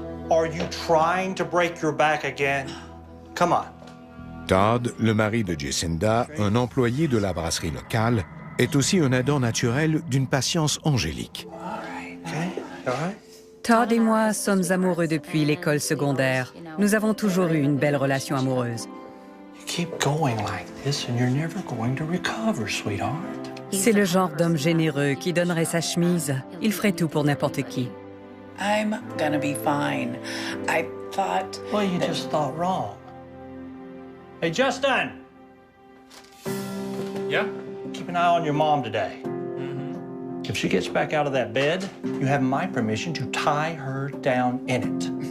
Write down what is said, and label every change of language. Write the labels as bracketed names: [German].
[English] Are you trying to break your back again? Come on. [French] Todd, le mari de Jacinda, un employé de la brasserie locale, est aussi un aidant naturel d'une patience angélique. [English] Okay. All right. [French] Todd et moi sommes amoureux depuis l'école secondaire. Nous avons toujours eu une belle relation amoureuse. [English] You keep going like this and you're never going to recover, sweetheart. [French] C'est le genre d'homme généreux qui donnerait sa chemise. Il ferait tout pour n'importe qui. [English] I'm gonna be fine. I thought... Well, you just thought wrong. Hey, Justin! Yeah? Keep an eye on your mom today. If she gets back out of that bed, you have my permission to tie her down in it.